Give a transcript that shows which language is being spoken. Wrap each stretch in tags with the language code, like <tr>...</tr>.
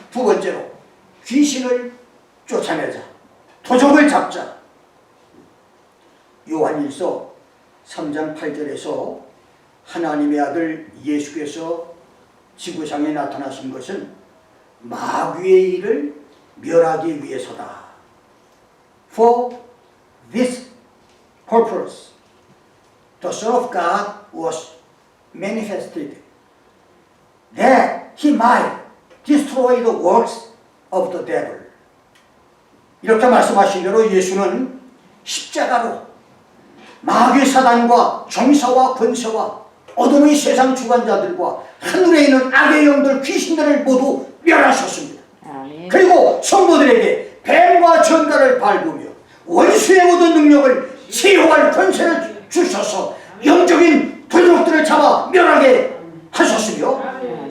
<ko>두 번째로, 귀신을 쫓아내자, 도적을 잡자. 요한일서 3장 8절에서 하나님의 아들 예수께서 지구상에 나타나신 것은 마귀의 일을 멸하기 위해서다.</ko> <en>For this purpose the Son of God was manifested, that he might destroy the works of the devil.</en> <ko>이렇게 말씀하신 대로 예수는 십자가로 마귀 사단과 정사와 권세와 어둠의 세상 주관자들과 하늘에 있는 악의 영들, 귀신들을 모두 멸하셨습니다. 아멘. 그리고 성도들에게 뱀과 전갈을 밟으며 원수의 모든 능력을 제어할 권세를 주셔서 영적인 도적들을 잡아 멸하게 하셨으며, 아멘.</ko>